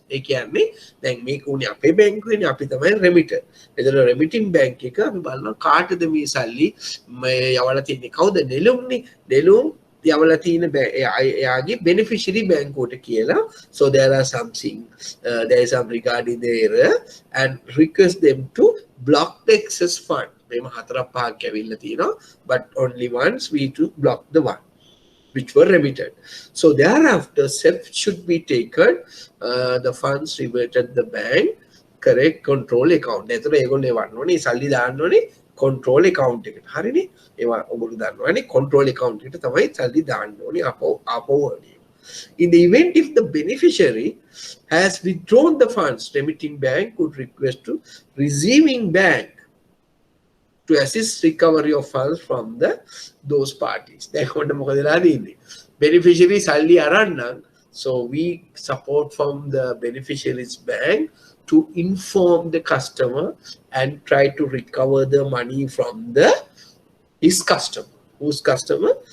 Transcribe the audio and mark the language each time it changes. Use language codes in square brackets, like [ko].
[si] ඒ කියන්නේ දැන් මේක උනේ අපේ බැංකුවේනේ අපි තමයි remitter. එතන remitting bank එක අපි බලනවා කාටද මේ සල්ලි යවලා තියෙන්නේ කවුද නෙළුම්නේ නෙළුම් යවලා තියෙන එයාගේ beneficiary බැංකුවට කියලා. [en] So there are something there is some regarding the error and request them to block the excess fund. [si] මේම හතරක් පහක් ඇවිල්ලා තියෙනවා [en] but only once we to block the one which were remitted. So thereafter steps should be taken, the funds reverted the bank correct control account. [si] එතකොට ඒගොල්ලෝ එවන්න ඕනේ සල්ලි දාන්න ඕනේ control account එකට. හරිනේ? ඒවා ඔයගොල්ලෝ දන්නවනේ control account එකට තමයි සල්ලි දාන්න ඕනේ ආපහු වගේ. [en] In the event if the beneficiary has withdrawn the funds, remitting bank could request to receiving bank to assist recovery of funds from those parties. [si] දැන් මොකද වෙලා තියෙන්නේ? [en] Beneficiary [si] සල්ලි අරන් නම් [en] so we support from the beneficiary's bank to inform the customer and try to recover the money from his customer. Whose customer?